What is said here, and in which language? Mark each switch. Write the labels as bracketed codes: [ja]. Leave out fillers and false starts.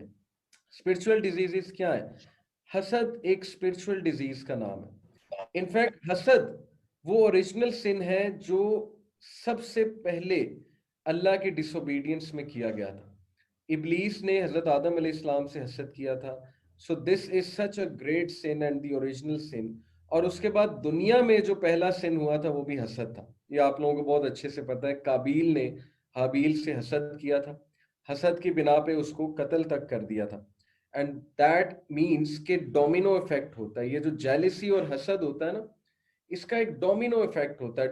[ur] Spiritual diseases کیا ہے؟ حسد ایک اسپرچول ڈیزیز کا نام ہے. انفیکٹ حسد وہ اوریجنل سن ہے جو سب سے پہلے اللہ کے ڈس اوبیڈینس میں کیا گیا تھا. ابلیس نے حضرت آدم علیہ السلام سے حسد کیا تھا. [en] So this is such a great son and the original son. [ur] اور اس کے بعد دنیا میں جو پہلا سن ہوا تھا وہ بھی حسد تھا. یہ آپ لوگوں کو بہت اچھے سے پتا ہے. قابیل نے حابیل سے حسد کیا تھا, حسد کی بنا پہ اس کو قتل تک کر دیا تھا. [en] and that means [ur] کہ ڈومینو افیکٹ ہوتا ہے. یہ جو جیلسی اور حسد ہوتا ہے نا, اس کا ایک ڈومینو افیکٹ ہوتا ہے.